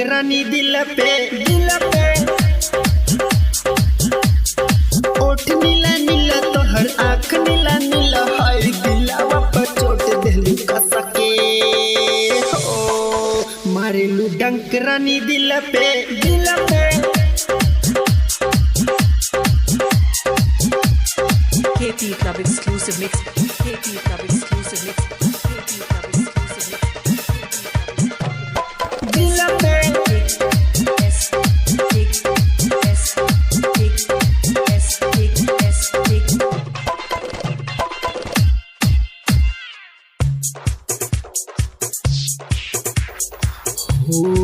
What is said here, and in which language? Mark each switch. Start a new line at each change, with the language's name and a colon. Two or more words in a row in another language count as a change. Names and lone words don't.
Bhojpuri: रानी दिल पे ओठ नीला नीला तोहर आँख नीला नीला हाय दिलावा पर चोट देलू कसके हो मारेलू डंक रानी दिल पे
English: KP Club exclusive mix. KP Club exclusive mix. KP Club exclusive mix.
Bhojpuri: दिल पे हो